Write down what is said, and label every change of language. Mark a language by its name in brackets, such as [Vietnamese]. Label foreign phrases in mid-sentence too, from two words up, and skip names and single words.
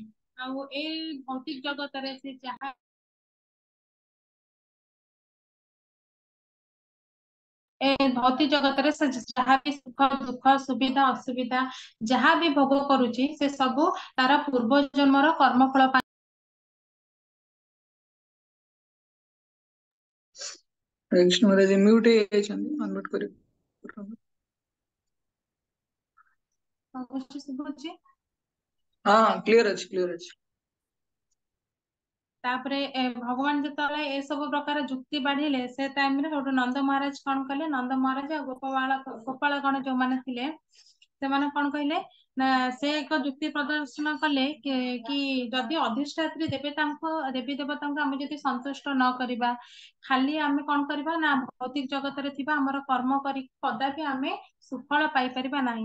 [Odia] ଆଉ ଏଇ ଭୌତିକ ଜଗତରେ ସେ ଯାହା ଏ ଭୌତିକ ଜଗତରେ ସେ ଯାହା ବି ସୁଖ ଦୁଃଖ ସୁବିଧା ଅସୁବିଧା ଯାହା ବି ଭୋଗ କରୁଛି ସେ ସବୁ ତାର ପୂର୍ବ ଜନ୍ମର କର୍ମଫଳ ପାଇଁ। कृष्ण महाराज म्यूट ହେଇଯାଇଛନ୍ତି, ଅନମ୍ୟୁଟ କରି। ଶୁଭୁଛି। ହଁ କ୍ଲିୟର ଅଛି, କ୍ଲିୟର ଅଛି। ତାପରେ ଭଗବାନ ଯେତେବେଳେ ଏ ସବୁ ପ୍ରକାର ଯୁକ୍ତି ବାଢିଲେ ସେ ଟାଇମରେ ଗୋଟେ ନନ୍ଦ ମହାରାଜ କଣ କଲେ, ନନ୍ଦ ମହାରାଜ ଆଉ ଗୋପାଳ ଗଣ ଯୋଉମାନେ ଥିଲେ ସେମାନେ କଣ କହିଲେ ନା ସେ ଏକ ଯୁକ୍ତି ପ୍ରଦର୍ଶନ କଲେ କି ଯଦି ଅଧିଷ୍ଠାତ୍ରୀ ଦେବୀ ଦେବତାଙ୍କୁ ଆମେ ଯଦି ସନ୍ତୁଷ୍ଟ ନ କରିବା, ଖାଲି ଆମେ କଣ କରିବା ନା ଭୌତିକ ଜଗତରେ ଥିବା ଆମର କର୍ମ କରି କଦାପି ଆମେ ସୁଫଳ ପାଇପାରିବା ନାହିଁ।